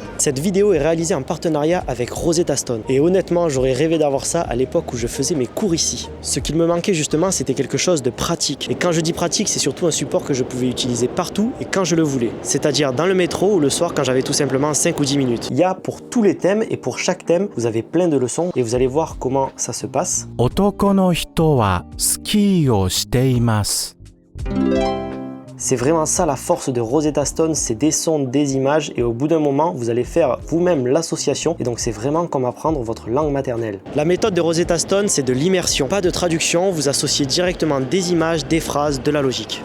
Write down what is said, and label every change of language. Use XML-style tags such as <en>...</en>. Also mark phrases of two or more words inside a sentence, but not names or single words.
<fr>Cette vidéo est réalisée en partenariat avec Rosetta Stone et honnêtement, j'aurais rêvé d'avoir ça à l'époque où je faisais mes cours ici. Ce qu'il me manquait justement, c'était quelque chose de pratique. Et quand je dis pratique, c'est surtout un support que je pouvais utiliser partout et quand je le voulais. C'est-à-dire dans le métro ou le soir quand j'avais tout simplement 5 ou 10 minutes. Il y a pour tous les thèmes et pour chaque thème, vous avez plein de leçons et vous allez voir comment ça se passe.</fr> <ja>男の人はスキーをしています。</ja> <fr>C'est vraiment ça la force de Rosetta Stone, c'est des sons, des images et au bout d'un moment, vous allez faire vous-même l'association et donc c'est vraiment comme apprendre votre langue maternelle. La méthode de Rosetta Stone, c'est de l'immersion, pas de traduction, vous associez directement des images, des phrases, de la logique.</fr>